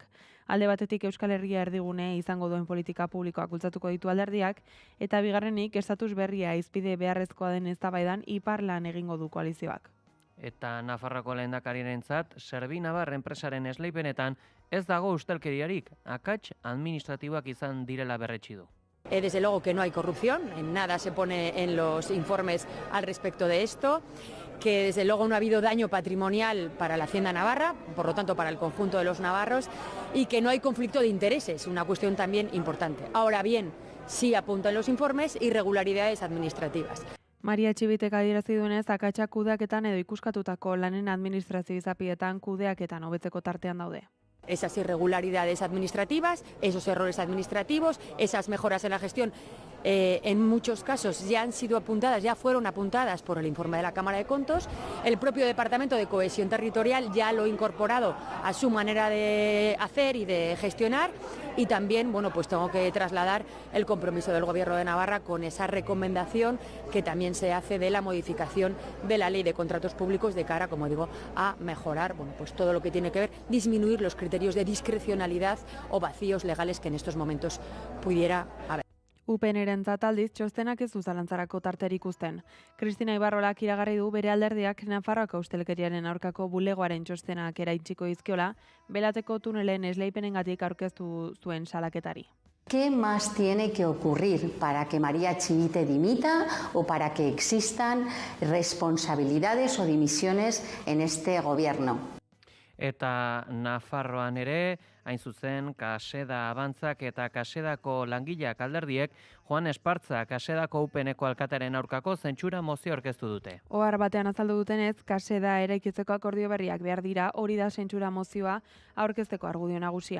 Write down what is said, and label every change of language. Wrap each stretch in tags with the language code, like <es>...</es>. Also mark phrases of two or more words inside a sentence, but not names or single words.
<eu>Alde batetik Euskal Herria erdigune izango duen politika publikoak bultzatuko ditu alderdiak, eta bigarrenik estatus berria izpide beharrezkoa den eztabaidan iparlan egingo du koalizioak. Eta Nafarroako lehendakariarentzat Serbinabar enpresaren esleipenetan ez dago ustelkeriarik, akats administratiboak izan direla berretsi du.</eu> <es>Desde luego que no hay corrupción, en nada se pone en los informes al respecto de esto, que desde luego no ha habido daño patrimonial para la Hacienda Navarra, por lo tanto para el conjunto de los navarros, y que no hay conflicto de intereses, una cuestión también importante. Ahora bien, sí apuntan los informes irregularidades administrativas.</es> <eu>Maria Txibitek adierazi duenez, akatsak kudeaketan edo ikuskatutako lanen administrazio izapietan kudeaketan hobetzeko tartean daude.</eu> <es>Esas irregularidades administrativas, esos errores administrativos, esas mejoras en la gestión, en muchos casos ya han sido apuntadas, ya fueron apuntadas por el informe de la Cámara de Contos. El propio Departamento de Cohesión Territorial ya lo ha incorporado a su manera de hacer y de gestionar. Y también, bueno, pues tengo que trasladar el compromiso del Gobierno de Navarra con esa recomendación que también se hace de la modificación de la Ley de Contratos Públicos de cara, como digo, a mejorar, bueno, pues todo lo que tiene que ver, disminuir los criterios de discrecionalidad o vacíos legales que en estos momentos pudiera haber.</es> <eu>UPNrentzat aldiz txostenak ez du zalantzarako tarterik uzten. Kristina Ibarrolak iragarri du bere alderdiak Nafarroako ustelkeriaren aurkako bulegoaren txostenak eraitsiko dizkiola, Belateko tunelen esleipenengatik aurkeztu zuen salaketari.</eu> <es>¿Qué más tiene que ocurrir para que María Txibite dimita o para que existan responsabilidades o dimisiones en este gobierno?</es> <eu>Eta Nafarroan ere, hain zuzen, Kaseda Abantzak eta Kasedako langileak alderdiek, Juan Espartza Kasedako UPNeko alkatearen aurkako zentsura mozio aurkeztu dute. Ohar batean azaldu dutenez, Kaseda eraikitzeko akordio berriak behar dira, hori da zentsura mozioa aurkezteko argudio nagusia.</eu>